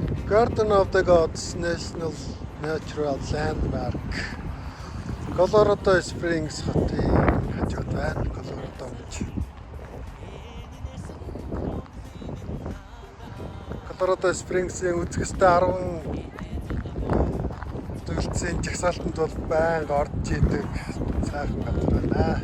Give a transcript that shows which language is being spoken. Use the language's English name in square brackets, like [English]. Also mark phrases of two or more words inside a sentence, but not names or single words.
[Mongolian] Garden of the Gods National Natural Landmark. Colorado Springs хотын хажууд байна. Colorado гэж. Colorado Springs-ийн үзэсгэлэнтэй 10 төлөвлөсөн жагсаалтанд бол байнга орж идэг цаахан газар байна.